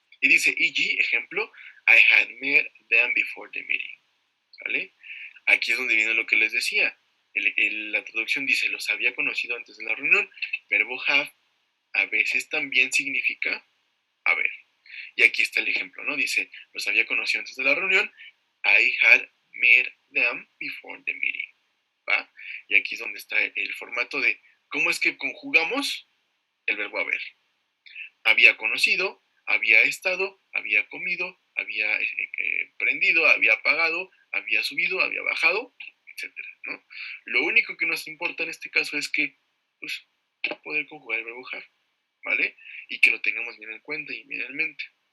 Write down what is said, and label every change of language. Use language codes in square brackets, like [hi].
[es] Y dice, [en] e.g., ejemplo, I had met them before the meeting, [es] ¿sale? Aquí es donde viene lo que les decía. La traducción dice, los había conocido antes de la reunión. Verbo have a veces también significa haber. Y aquí está el ejemplo, ¿no? Dice, los había conocido antes de la reunión. [en] I had met them before the meeting, ¿va? [es] Y aquí es donde está el formato de cómo es que conjugamos el verbo haber. Había conocido, había estado, había comido, había prendido, había apagado, había subido, había bajado, etcétera, ¿no? Lo único que nos importa en este caso es que, pues, poder conjugar el verbo have, ¿vale? Y que lo tengamos bien en cuenta y bien en mente.